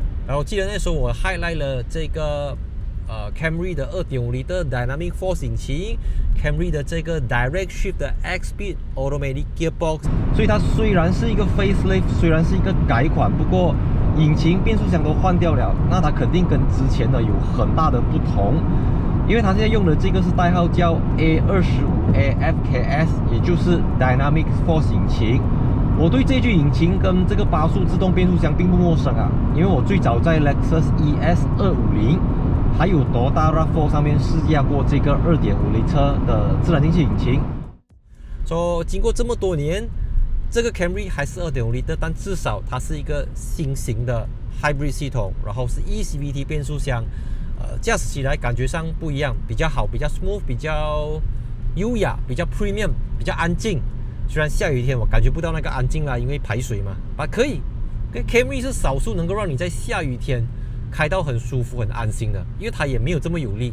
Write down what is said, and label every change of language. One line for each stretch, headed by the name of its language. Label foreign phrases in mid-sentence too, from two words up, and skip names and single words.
Chinese: 然後我記得那時候我 highlight 了這個Camry 的 2.5L Dynamic Force 引擎 ，Camry 的這個 Direct Shift 的 X-Speed Automatic Gearbox。所以它虽然是一個 facelift， 虽然是一個改款，不過引擎、变速箱都換掉了，那它肯定跟之前的有很大的不同。因為它現在用的這個是代號叫 A25AFKS， 也就是 Dynamic Force 引擎。我對這具引擎跟這個8速自動變速箱並不陌生啊，因為我最早在 Lexus ES250 還有 Toyota RAV4 上面試駕過這個 2.5L 車的自然進氣引擎。經過這麼多年，這個 Camry 還是 2.5L 的，但至少它是一個新型的 Hybrid 系統，然後是 eCVT 變速箱，駕駛起來感覺上不一樣，比較好，比較 smooth， 比較優雅，比較 premium， 比較安靜。雖然下雨天我感覺不到那個安靜啦，因為排水嘛，可以。Camry 是少數能夠讓你在下雨天開到很舒服、很安心的，因為它也沒有這麼有力。